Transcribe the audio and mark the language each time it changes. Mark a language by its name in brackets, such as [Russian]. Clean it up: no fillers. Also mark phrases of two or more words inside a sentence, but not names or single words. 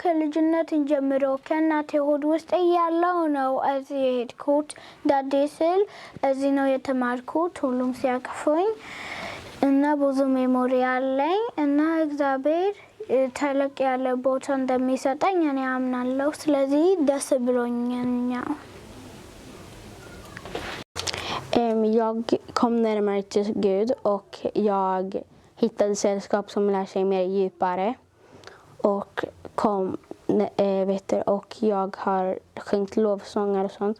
[Amharic] ከልጅነት ጀምሮ ከእናቴ ሆድ ውስጥ እያለው ነው እዚህ የሄድኩት። ዳዴ ስል እዚህ ነው የተማርኩት፣ ሁሉም ሲያቅፉኝ እና ብዙ ሜሞሪ አለኝ እና እግዚአብሔር ተለቅ ያለ ቦታ እንደሚሰጠኝ እኔ አምናለሁ። ስለዚህ ደስ ብሎኛል። [Swedish] Jag kom närmare till Gud och jag hittade sällskap som lär sig mer djupare och och jag har sjungit lovsånger och sånt.